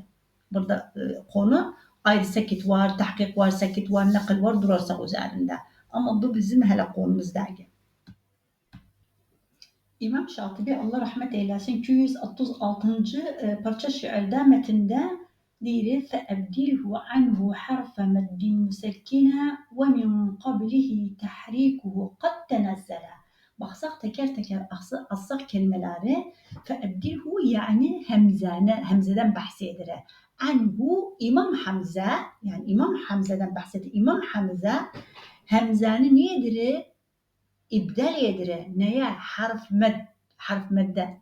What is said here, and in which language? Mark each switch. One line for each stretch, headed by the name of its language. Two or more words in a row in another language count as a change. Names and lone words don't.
Turkish: Burada konu ayrı sekit var, tahkik var, sekit var, nakil var durarsak üzerinde. Ama bu bizim hele konumuz değil. İmam Şatibi Allah rahmet eylesin 236. parça şiirde metinde diyor
Arabic: فَأَبْدِلْهُ عَنْهُ حَرْفَ مَدٍّ مُسَكِّنًا وَمِنْ قَبْلِهِ تَحْرِيكُهُ قَدْ تَنَزَّلَ.
Turkish: Baksak teker teker assak kelimeleri فَأَبْدِلْهُ yani Hemze'den bahsedilir. Anhu İmam Hamza yani İmam Hamza'dan bahsedilir. İmam Hamza Hemze'ni nedir? İbdal yedir. Neye? Harf medde.